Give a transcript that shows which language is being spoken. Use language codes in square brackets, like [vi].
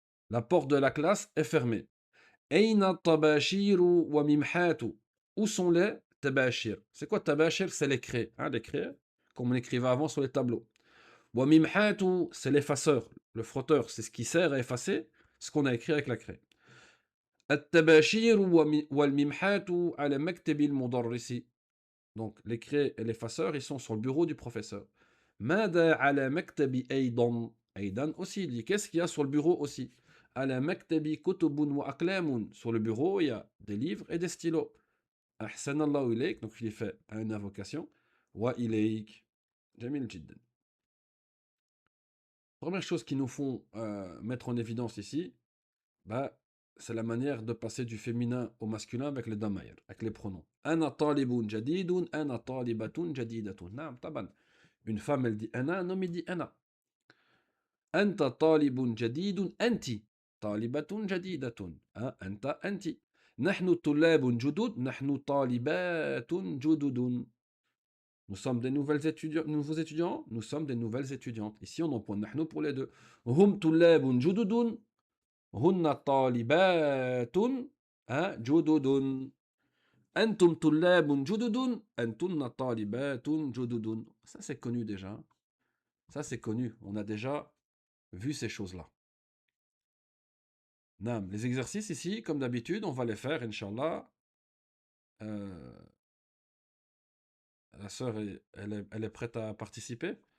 [fr] La porte de la classe est fermée. [ar] أين الطباشير وممحات. [fr] Où sont les tabashir? C'est quoi tabashir? C'est les craies. Hein, les craies, comme on écrivait avant sur les tableaux. وممحات, c'est l'effaceur. Le frotteur, c'est ce qui sert à effacer ce qu'on a écrit avec la craie. [ar] التباشير والممحات على مكتب المدرس. [fr] Donc, les craies et l'effaceur, ils sont sur le bureau du professeur. [ar] ماذا على مكتب أيضا. [fr] أيضا aussi, il dit qu'est-ce qu'il y a sur le bureau aussi. [ar] على مكتب كتب وأقلام. [fr] Sur le bureau, il y a des livres et des stylos. [ar] أحسن الله إليك. [fr] Donc, il fait une invocation. [ar] وإليك. جميل جدا. [fr] Première chose qu'ils nous font mettre en évidence ici, bah, c'est la manière de passer du féminin au masculin avec les damaïr, avec les pronoms. [ar] أنا طالب جديد, أنا طالبة جديدة. نعم طبعا. [fr] Une femme, elle dit أنا, un homme, il dit أنا. [ar] أنت طالب جديد, أنت طالبة جديدة. أنت, أنت. نحن طلاب جدد, نحن طالبات جدد. [fr] Nous sommes des nouvelles étudiants, nouveaux étudiants, nous sommes des nouvelles étudiantes. Ici, on emploie نحن pour les deux. [ar] هم طلاب جدد, هن طالبات جدد. أنتم طلاب جدد, أنتن طالبات جدد. [fr] Ça, c'est connu déjà. Ça, c'est connu. On a déjà vu ces choses-là. Nam, les exercices ici, comme d'habitude, on va les faire, Inch'Allah. Euh, la sœur, elle est prête à participer?